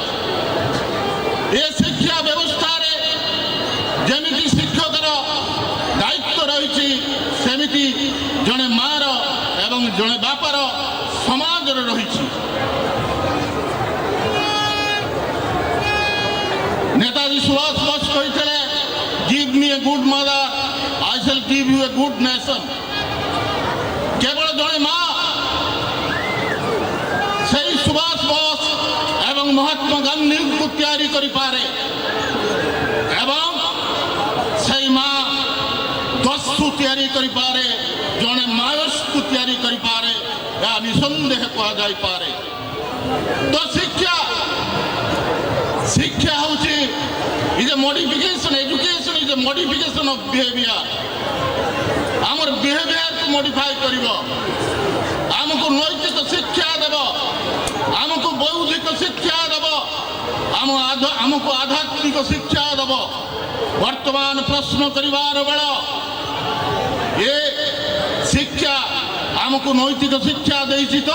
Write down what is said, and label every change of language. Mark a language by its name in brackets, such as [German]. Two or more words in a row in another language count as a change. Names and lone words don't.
[Odia] ଏ ଶିକ୍ଷା ବ୍ୟବସ୍ଥାରେ ଯେମିତି ଶିକ୍ଷକର ଦାୟିତ୍ୱ ରହିଛି, ସେମିତି ଜଣେ ମାର ଏବଂ ଜଣେ ବାପାର ସମାଜର ରହିଛି। ନେତାଜୀ ସୁଭାଷ ବୋଷ କହିଥିଲେ, [English] give me a good mother, I shall give you a good nation। [Odia] କେବଳ ଜଣେ ମା ସେଇ ସୁଭାଷ ବୋଷ ଏବଂ ମହାତ୍ମା ଗାନ୍ଧୀଙ୍କୁ ତିଆରି କରିପାରେ ଏବଂ ସେଇ ମା ଦସ୍ୟୁ ତିଆରି କରିପାରେ, ଜଣେ ମାୟସକୁ ତିଆରି କରିପାରେ, ଏହା ନିଃସନ୍ଦେହ କୁହାଯାଇପାରେ। ତ ଶିକ୍ଷା ହେଉଛି [English] is a modification, education is a modification of behavior। [Odia] ଆମର [English] behaviour modify [Odia] କରିବ, ଆମକୁ ନୈତିକ ଶିକ୍ଷା ଦେବ, ଆମକୁ ବୌଦ୍ଧିକ ଶିକ୍ଷା ଦେବ, ଆମକୁ ଆଧ୍ୟାତ୍ମିକ ଶିକ୍ଷା ଦେବ। ବର୍ତ୍ତମାନ ପ୍ରଶ୍ନ କରିବାର ବେଳ, ଏ ଶିକ୍ଷା ଆମକୁ ନୈତିକ ଶିକ୍ଷା ଦେଇଛି ତ?